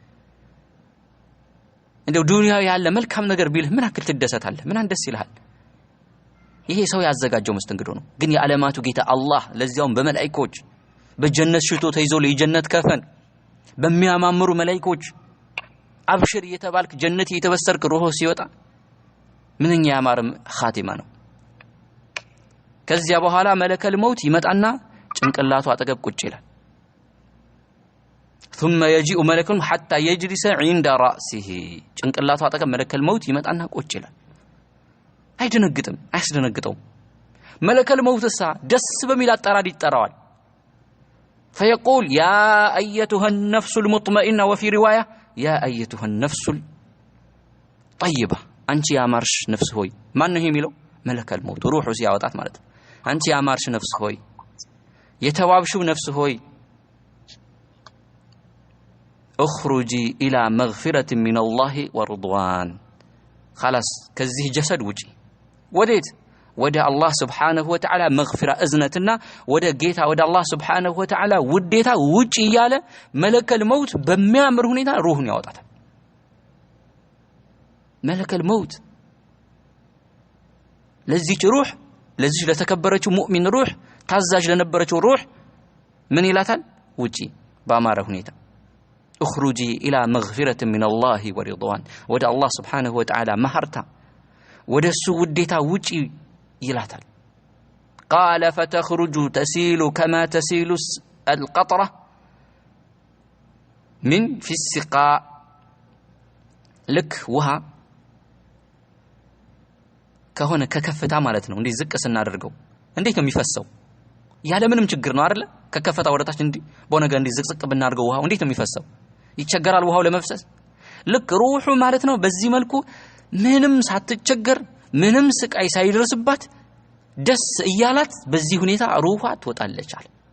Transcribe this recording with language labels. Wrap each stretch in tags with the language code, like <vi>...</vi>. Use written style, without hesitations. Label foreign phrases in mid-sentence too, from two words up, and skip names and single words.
<am>እንደው ዱንያ ያለ መልካም ነገር ቢልህ ምን አክል ትደሰታለህ ምን አንደስ ይልሃል ይሄ ሰው ያዘጋጀው መስተንግዶ ነው ግን የዓለማቱ ጌታ አላህ ለዚያውም በመላእክቶች በጀነት ሽቶ ተይዞ ለጀነት ከፈን በሚያማምሩ መላእክቶች አብሽር እየተባልክ ጀነት እየተበሰርክ ሩህ ሲወጣ ምንኛ ያማረ ኻቲማ ነው ከዚያ በኋላ</am> <ar>ملك الموت</ar> <am>ይመጣና ጭንቅላቱ አጠገብ ቁጭ ይላል</am> <ar>ثم يجيء ملك حتى يجلس عند</ar> <am>رأسه ጭንቅላቱ አጠገብ</am> <ar>ملك الموت</ar> <am>ይመጣና ቁጭ ይላል አይደነግጥም አያስደነግጠውም</am> <ar>ملك الموت</ar> <am>ደስ በሚል አጠራር ይጠራዋል</am> <ar>فيقول يا ايتها النفس المطمئنه وفي روايه يا ايتها النفس الطيبه</ar> <am>አንቺ ያማርሽ ነፍስ ሆይ ማን ነው የሚለው</am> <ar>ملك الموت</ar> <am>ሩሁ ሲያወጣት ማለት ነው አንቺ ያማርሽ ነፍስ ሆይ የተዋብሽው ነፍስ ሆይ</am> <ar>اخرجي الى مغفرة من الله ورضوان خلاص</ar> <am>ከዚህ ጀሰድ ውጪ ወዴት ወደ አላህ</am> <ar>سبحانه وتعالى</ar> <am>መግፊራ እዝነትና ወደ ጌታ ወደ አላህ</am> <ar>سبحانه وتعالى</ar> <am>ውዴታ ውጪ ያለ</am> <ar>ملك الموت</ar> <am>በሚያምር ሁኔታ ሩህን ያወጣታል</am> <ar>ملك الموت</ar> <am>ለዚህ ሩህ ለዚህ ለተከበረችው ሙእሚን ሩህ ታዛዥ ለነበረችው ሩህ ምን ይላታል ውጪ ባማረ ሁኔታ</am> <ar>اخرجي الى مغفرة من الله ورضوان</ar> <am>ወደ አላህ</am> <ar>سبحانه وتعالى</ar> <am>ማህርታ ወደሱ ውዴታ ውጪ ይላታል</am> <ar>قال فتخرج تسيل كما تسيل القطرة من في السقاء لك وها</ar> <am>ከሆነ ከከፍታ ማለት ነው እንዴ ዝቅ ስናደርገው እንዴት ነው የሚፈሰው ያለ ምንም ችግር ነው አይደለ ከከፍታ ወደታች እንዴ በነገ እንዴ ዝቅዝቅ ብናደርገው ውሃው እንዴት ነው የሚፈሰው ይቸገራል ውሃው ለመፍሰስ ልክ ሩሁ ማለት ነው በዚህ መልኩ ምንም ሳትቸገር ምንም ስቃይ ሳይደርስባት ደስ እያላት በዚህ ሁኔታ ሩሃ ትወጣለች አለ</am>